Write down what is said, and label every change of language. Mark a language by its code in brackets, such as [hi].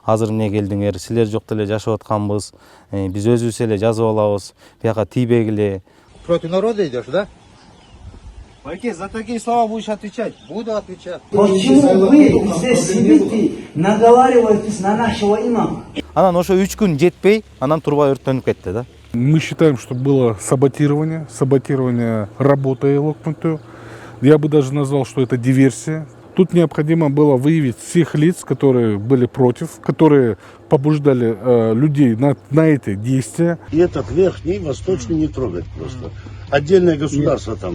[ky] Азыр эмне келдиңер, силер жок деле жашап атканбыз. Биз өзүбүз эле жазып алабыз. Бияка тийбегиле. [ru] Против народа идешь, да? Окей, за такие слова будешь отвечать? Буду отвечать. Почему вы здесь сидите, наговариваетесь на нашего имама? [ky] Анан ошо 3 күн жетпей, анан турба өрттөнүп кетти да. [ru] Мы считаем, что было саботирование работы Локмуту. Я бы даже назвал, что это диверсия. Тут необходимо было выявить всех лиц, которые были против, которые побуждали людей на эти действия. И этот верхний, восточный не трогать просто. Отдельное государство там